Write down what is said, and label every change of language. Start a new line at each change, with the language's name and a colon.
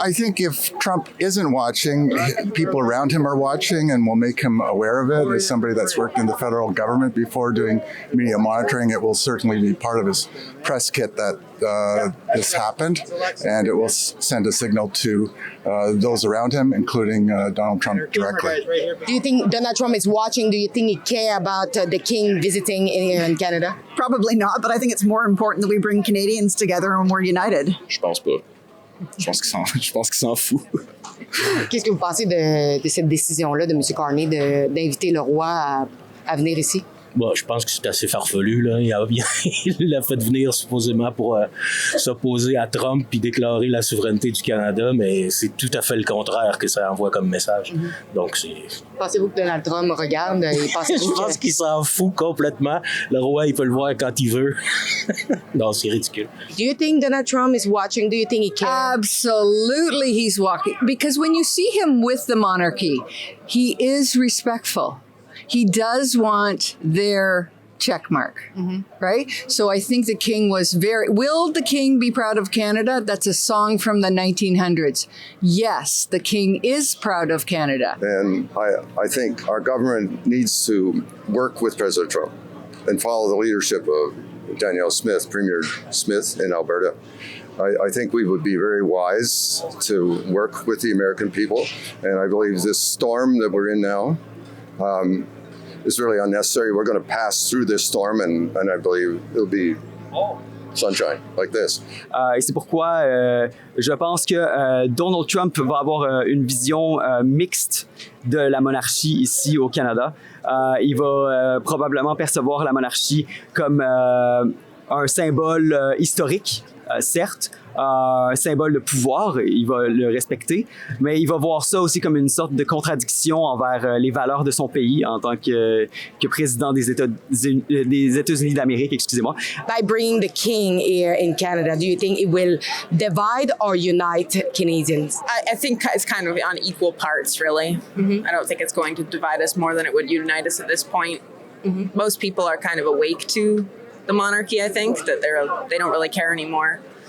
English: I think if Trump isn't watching, people around him are watching and will make him aware of it. As somebody that's worked in the federal government before doing media monitoring, it will certainly be part of his press kit that this happened, and it will send a signal to those around him, including Donald Trump directly. Do you think Donald Trump is watching? Do you think he cares about the king visiting in Canada? Probably not, but I think it's more important that we bring Canadians together and we're united.
French: Je pense pas. Je pense qu'il s'en fout. Qu'est-ce que vous pensez de cette décision-là de M. Carney d'inviter le roi à venir ici? Bon, je pense que c'est assez farfelu, là. Il l'a fait venir supposément pour s'opposer à Trump puis déclarer la souveraineté du Canada, mais c'est tout à fait le contraire que ça envoie comme message. Donc, c'est... Pensez-vous que Donald Trump regarde? Je pense qu'il s'en fout complètement. Le roi, il peut le voir quand il veut. Non, c'est ridicule.
English: Do you think Donald Trump is watching? Do you think he cares? Absolutely, he's walking. Because when you see him with the monarchy, he is respectful. He does want their check mark, right? So I think the king was will the king be proud of Canada? That's a song from the 1900s. Yes, the king is proud of Canada. And I think our government needs to work with President Trump and follow the leadership of Danielle Smith, Premier Smith in Alberta. I think we would be very wise to work with the American people. And I believe this storm that we're in now is really unnecessary. We're going to pass through this storm, and I believe it'll be sunshine like this.
French: Et c'est pourquoi je pense que Donald Trump va avoir une vision mixte de la monarchie ici au Canada. Il va probablement percevoir la monarchie comme un symbole historique certes, un symbole de pouvoir, il va le respecter, mais il va voir ça aussi comme une sorte de contradiction envers les valeurs de son pays en tant que président des États-Unis d'Amérique, excusez-moi.
English: By bringing the king here in Canada, do you think it will divide or unite Canadians? I think it's kind of on equal parts, really. I don't think it's going to divide us more than it would unite us at this point. Most people are kind of awake to the monarchy, I think, that they don't really care anymore.